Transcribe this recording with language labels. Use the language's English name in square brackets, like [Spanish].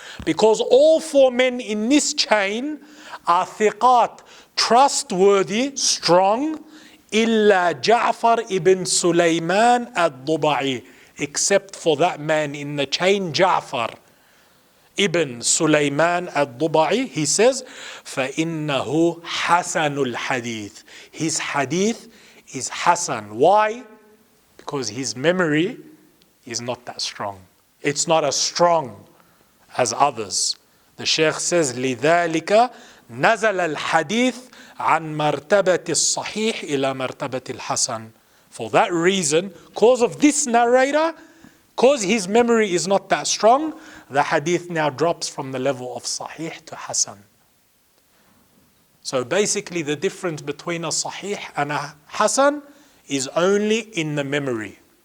[English] because all four men in this chain are ثقات, trustworthy, strong, [Arabic] إلا [English] جعفر ibn Sulaiman al-Dubai, except for that man in the chain, Ja'far ibn Sulaiman al-Dubai. He says, [Arabic] فَإِنَّهُ حَسَنُ الْحَدِيثِ, [English] his hadith is Hasan. Why? Because his memory is not that strong. It's not as strong as others. The Shaykh says, [Arabic] لِذَلِكَ نَزَلَ الْحَدِيث عن مرتبة الصحيح إلى مرتبة الحسن. [English] For that reason, cause of this narrator, cause his memory is not that strong, the hadith now drops from the level of sahih to hasan. So basically the difference between a sahih and a hasan is only in the memory.